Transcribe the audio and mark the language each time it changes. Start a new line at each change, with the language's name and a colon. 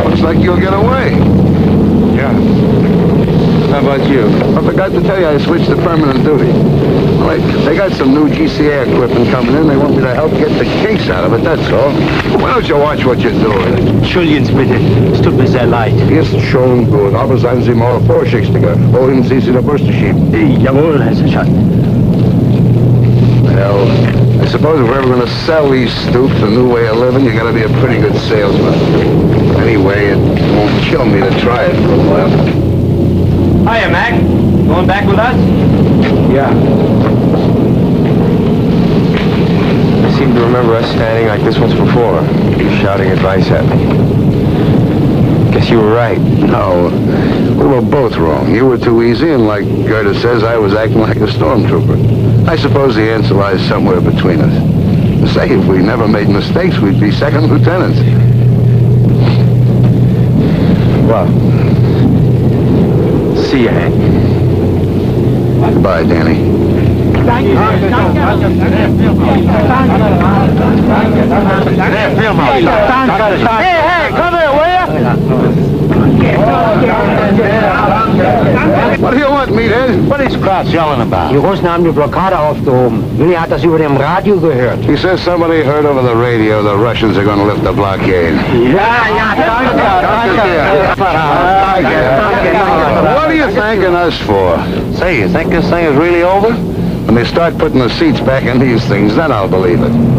English: Looks like you'll get away. Yeah. How about you? I forgot to tell you I switched to permanent duty. Well, they got some new GCA equipment coming in. They want me to help get the kinks out of it, that's all. Why don't you watch what you're doing?
German: Entschuldigen Sie bitte. Es tut mir sehr leid. Ist schon gut, aber seien Sie mal vorsichtiger. Wohin Sie sich der Bürste schieben? Jawohl, Herr Sergeant.
English: Well, I suppose if we're ever going to sell these stoops a new way of living, you got to be a pretty good salesman. Anyway, it won't kill me to try it for a while. Hiya, Mac. Going back with us? Yeah. I seem to remember us standing like this once before, shouting advice at me. Guess you were right. No, we were both wrong. You were too easy, and like Gerda says, I was acting like a stormtrooper. I suppose the answer lies somewhere between us. Say, if we never made mistakes, we'd be second lieutenants. Well, see you, Hank. Goodbye, Danny. Hey, come here, will you? What do you want, meathead? What is Kraus yelling about?
German: Die Russen haben die Blockade aufgehoben. Willi hat das über dem Radio gehört.
English: He says somebody heard over the radio the Russians are going to lift the blockade. What are you thanking us for? Say, you think this thing is really over? When they start putting the seats back in these things, then I'll believe it.